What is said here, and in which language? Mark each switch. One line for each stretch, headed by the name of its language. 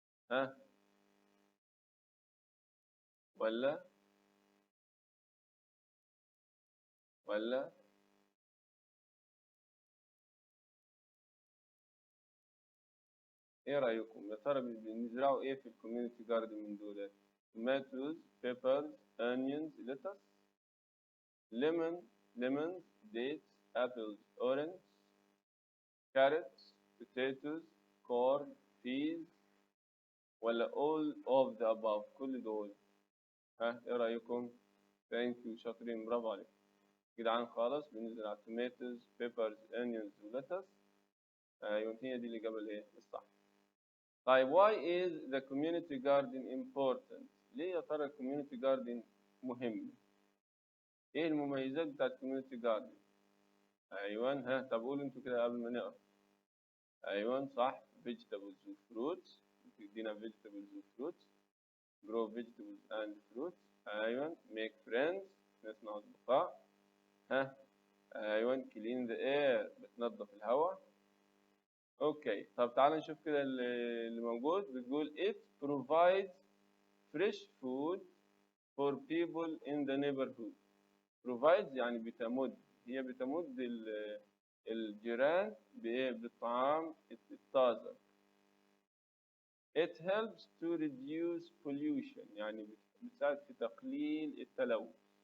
Arabic: ها؟ ولا ايه رايكم يا ترى بنزرعوا ايه في الكوميونتي جاردن من دول؟
English: tomatoes, peppers, onions, lettuce, lemons, dates, apples, orange, carrots, potatoes, corn, peas،
Arabic: ولا
English: all of the above،
Arabic: كل دول؟ ها ايه رايكم؟ ثانك يو، شاطرين، برافو عليكم جدعان خالص. بنزرع
English: tomatoes, peppers, onions ولتس.
Arabic: ايوه هي دي الاجابه الايه الصح. طيب
English: why is the community garden important؟
Arabic: ليه يا ترى الكوميونتي جاردن مهم؟ ايه المميزات بتاعت الكوميونتي جاردن؟ ايوه ها، طب قولوا انتوا كده قبل ما نقرا. ايوه صح،
English: vegetables و fruits،
Arabic: بتدينا
English: vegetables و fruits، grow vegetables and fruits.
Arabic: ايوه
English: make friends،
Arabic: نصنع اصدقاء. ها ايوه
English: clean the air،
Arabic: بتنظف الهواء. اوكي، طب تعال نشوف كده اللي موجود.
English: بتقول it provides fresh food for people in the neighborhood. provides
Arabic: يعني بتمد، هي بتمد الجيران بإيه؟ بالطعام الطازج.
English: it helps to reduce pollution،
Arabic: يعني بتساعد في تقليل التلوث.